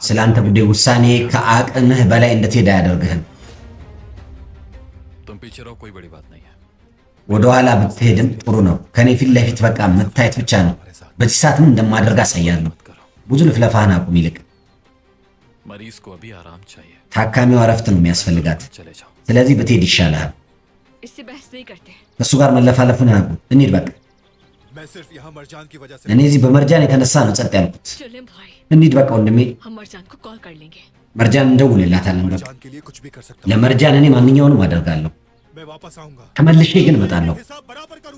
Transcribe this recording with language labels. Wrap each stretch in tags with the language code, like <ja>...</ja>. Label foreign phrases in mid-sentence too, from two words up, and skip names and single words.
<am>ስለ አንተ ጉዳይ ውሳኔ ከአቅምህ በላይ እንድትሄድ አያደርግህም።</am> <hi>तुम पीछे रहो, कोई बड़ी बात नहीं है।</hi> <am>ወደኋላ ብትሄድም ጥሩ ነው። ከኔ ፊት ለፊት በቃ መታየት ብቻ ነው። በዚህ ሰዓት ምን እንደማደርግ አሳያለሁ።</am> <hi>मत करो।</hi> <am>ብዙ ልፍለፋህን አቁም። ይልቅ</am> <hi>मरीज को अभी आराम चाहिए।</hi> <am>ታካሚዋ እረፍት ነው የሚያስፈልጋት።</am> <hi>चले जाओ।</hi> <am>ስለዚህ ብትሄድ ይሻልሃል።</am> <hi>इससे बहस नहीं करते।</hi> <am>ከእሱ ጋር መለፋለፉን አቁም። እንሂድ በቃ።</am> <hi>मैं सिर्फ यहाँ मरजान की वजह से।</hi> <am>እኔ እዚህ በመርጃን የተነሳ ነው ጸጥ ያልኩት።</am> <hi>चलें भाई,</hi> <am>እንሂድ በቃ ወንድሜ።</am> <hi>हम मरजान को कॉल कर लेंगे।</hi> <am>መርጃን እንደውልላታለን። በቃ</am> <hi>मरजान के लिए कुछ भी कर सकता हूँ।</hi> <am>ለመርጃን እኔ ማንኛውንም አደርጋለሁ።</am> <hi>मैं वापस आऊंगा।</hi> <am>ተመልሼ ግን እመጣለሁ።</am> <hi>हिसाब बराबर करूंगा।</hi>